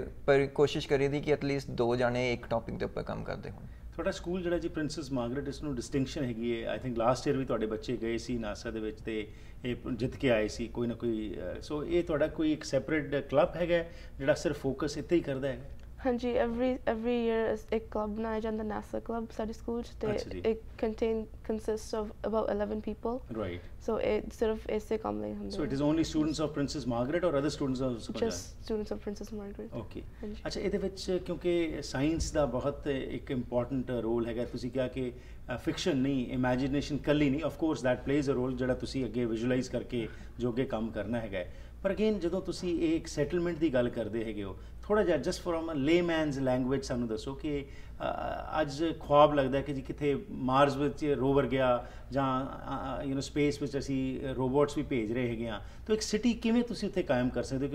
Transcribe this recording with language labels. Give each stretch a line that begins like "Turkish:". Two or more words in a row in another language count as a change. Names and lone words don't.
Punjabi: ਪਰ ਕੋਸ਼ਿਸ਼ ਕਰੀਦੀ ਕਿ ਐਟਲੀਸਟ 2 ਜਾਣੇ ਇੱਕ ਟੌਪਿਕ ਦੇ ਉੱਪਰ ਕੰਮ ਕਰਦੇ ਹੋਣ। ਤੁਹਾਡਾ ਸਕੂਲ ਜਿਹੜਾ ਜੀ ਪ੍ਰਿੰਸੈਸ ਮਾਰਗਰੇਟ, ਇਸ ਨੂੰ ਡਿਸਟਿੰਕਸ਼ਨ ਹੈਗੀ ਹੈ,
English: I think last year
Punjabi: ਵੀ ਤੁਹਾਡੇ ਬੱਚੇ ਗਏ ਸੀ ਨਾਸਾ ਦੇ ਵਿੱਚ ਤੇ ਇਹ ਜਿੱਤ ਕੇ ਆਏ ਸੀ ਕੋਈ ਨਾ ਕੋਈ। ਸੋ ਇਹ ਤੁਹਾਡਾ ਕੋਈ ਇੱਕ
English: separate club
Punjabi: ਹੈਗਾ ਜਿਹੜਾ ਸਿਰਫ ਫੋਕਸ ਇੱਥੇ ਹੀ ਕਰਦਾ ਹੈਗਾ? ਹਾਂਜੀ,
English: every year
Punjabi: ਇੱਕ ਕਲੱਬ ਬਣਾਇਆ ਜਾਂਦਾ, ਨਾਸਾ ਕਲੱਬ ਸਾਡੇ ਸਕੂਲ 'ਚ, ਤੇ
English: it consists of about 11 people. Right.
Punjabi: So ਇਹ ਸਿਰਫ ਇਸੇ ਕੰਮ ਲਈ ਹੁੰਦਾ।
English: So it is only students of Princess Margaret or other students also? Just students of Princess Margaret. Okay.
Punjabi: ਅੱਛਾ, ਇਹਦੇ ਵਿੱਚ ਕਿਉਂਕਿ ਸਾਇੰਸ ਦਾ ਬਹੁਤ ਇੱਕ
English: important role
Punjabi: ਹੈਗਾ, ਤੁਸੀਂ ਕਿਹਾ ਕਿ ਫਿਕਸ਼ਨ ਨਹੀਂ, ਇਮੈਜੀਨੇਸ਼ਨ ਕੱਲੀ ਨਹੀਂ,
English: of course that plays a role
Punjabi: ਜਿਹੜਾ ਤੁਸੀਂ ਅੱਗੇ ਵਿਜ਼ੂਅਲਾਈਜ਼ ਕਰਕੇ ਜੋ ਅੱਗੇ ਕੰਮ ਕਰਨਾ ਹੈਗਾ। ਪਰ ਅਗੇਨ ਜਦੋਂ ਤੁਸੀਂ ਇਹ ਇੱਕ ਸੈਟਲਮੈਂਟ ਦੀ ਗੱਲ ਕਰਦੇ ਹੈਗੇ ਹੋ, ਥੋੜ੍ਹਾ ਜਿਹਾ
English: just from layman's language
Punjabi: ਸਾਨੂੰ ਦੱਸੋ ਕਿ ਅੱਜ ਖੁਆਬ ਲੱਗਦਾ ਕਿ ਜੀ ਕਿਤੇ ਮਾਰਸ ਵਿੱਚ ਰੋਵਰ ਗਿਆ ਜਾਂ ਸਪੇਸ ਵਿੱਚ ਅਸੀਂ ਰੋਬੋਟਸ ਵੀ ਭੇਜ ਰਹੇ ਹੈਗੇ ਹਾਂ, ਤਾਂ ਇੱਕ ਸਿਟੀ ਕਿਵੇਂ ਤੁਸੀਂ ਉੱਥੇ ਕਾਇਮ ਕਰ ਸਕਦੇ ਹੋ?